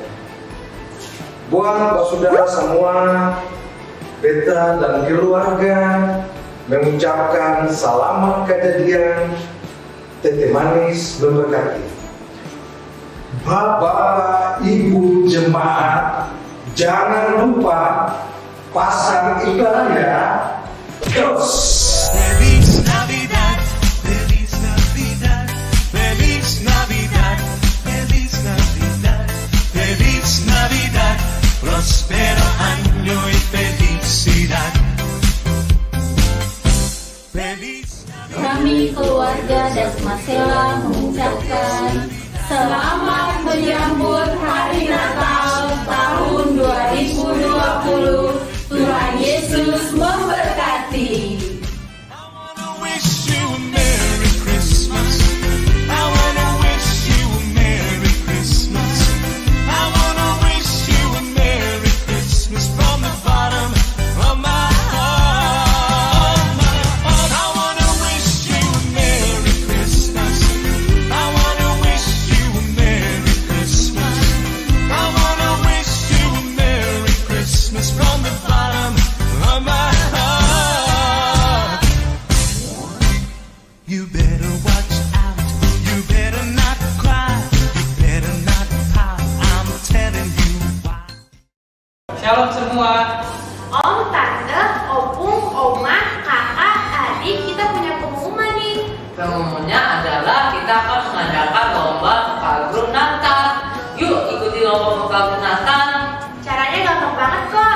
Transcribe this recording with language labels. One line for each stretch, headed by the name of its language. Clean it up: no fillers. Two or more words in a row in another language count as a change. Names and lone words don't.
Indonesian: Buat saudara semua, Beta dan keluarga mengucapkan selamat kejadian Tete Manis memberkati. Bapak Ibu jemaat, jangan lupa pasang iklan ya. Terus.
Spanish: Feliz Navidad, Feliz Navidad, Feliz Navidad, Feliz Navidad, Feliz Navidad, próspero año y felicidad. Feliz
Indonesian: Kami keluarga Dasmasela mengucapkan selamat menyambut Hari Natal tahun 2020. Tuhan Yesus memberkati.
English: I wanna wish you a Merry Christmas. I wanna wish you a Merry Christmas. I wanna wish you a Merry Christmas from the bottom of my heart. I wanna wish you a Merry Christmas. I wanna wish you a Merry Christmas. I wanna wish you a Merry Christmas from the bottom of my heart. You better watch out, you better not cry, you better not pout, I'm telling you why.
Indonesian: Shalom semua. Om, tante, opung, oma, kakak, adik, kita punya pengumuman nih. Pengumumannya adalah kita akan mengadakan lomba vokal grup Natal. Yuk ikuti lomba vokal grup Natal. Caranya gampang banget kok.